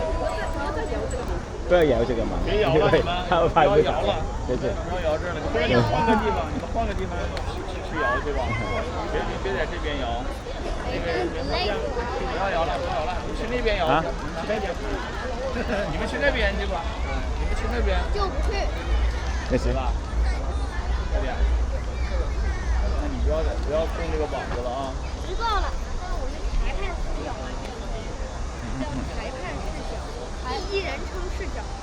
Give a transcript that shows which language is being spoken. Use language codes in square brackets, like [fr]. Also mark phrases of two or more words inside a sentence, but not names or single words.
[zh] 不要搖這個嘛，別搖了，它會拍不搖了，對對。不要搖這了，不然你換個地方，你們換個地方去搖去吧，別在這邊搖，因為不要搖了，你去那邊搖，啊？你們去那邊去吧，你們去那邊。就不去。沒事吧，快點。那你不要碰這個網子了啊。知道了。我是裁判视角，叫裁判视角，第一人称视角。